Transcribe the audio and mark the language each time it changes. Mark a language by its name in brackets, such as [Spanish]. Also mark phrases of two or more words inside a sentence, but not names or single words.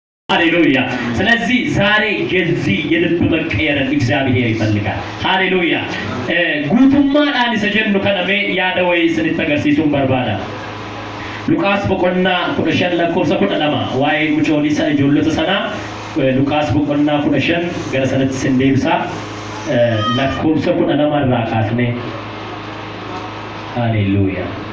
[Amharic] ሃሌሉያ። ስለዚህ ዛሬ የዚህ የልብ መቀየርን እግዚአብሔር ይፈልጋል። ሃሌሉያ። [Oromo] ጉቱማadhaan isa jennu kana mee yaada wayii isinitti agarsiisuun barbaada. Luqaas boqonnaa 15 lakkoofsa 12 waa'ee mucoolii sana ijoollota sanaa Luqaas boqonnaa 15 gara sanatti sin deebisa. Lakkoofsa 12 irraa kaasnee ሃሌሉያ.